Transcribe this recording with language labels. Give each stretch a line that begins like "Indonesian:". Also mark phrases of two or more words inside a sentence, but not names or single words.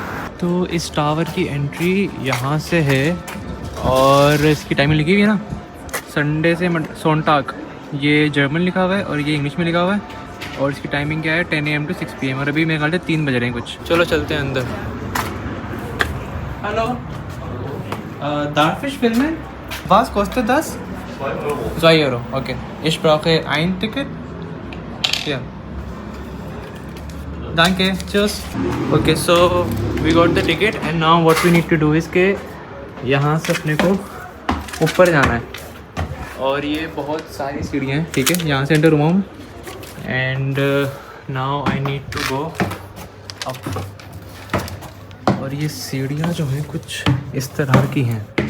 Hindi: तो इस टावर की एंट्री यहाँ से है और इसकी टाइमिंग लिखी हुई है ना, संडे से सोनटाग। ये जर्मन लिखा हुआ है और ये इंग्लिश में लिखा हुआ है। और इसकी टाइमिंग क्या है 10 AM to 6 PM। और अभी मेरे ख्याल से 3 बज रहे हैं कुछ। चलो चलते हैं अंदर। हेलो,
German: Darfisch Filmen? Was kostet das? 2 Euro. Okay. Ich brauche ein Ticket. Ja. Danke. Tschüss.
English: Okay, so we got the ticket and now what we need to do is
Hindi: के यहाँ से अपने को ऊपर जाना है और ये बहुत सारी सीढ़ियाँ हैं, ठीक है। यहाँ से एंटर हुआ हूँ
English: and now I need to go up.
Hindi: और ये सीढ़ियाँ जो हैं कुछ इस तरह की हैं।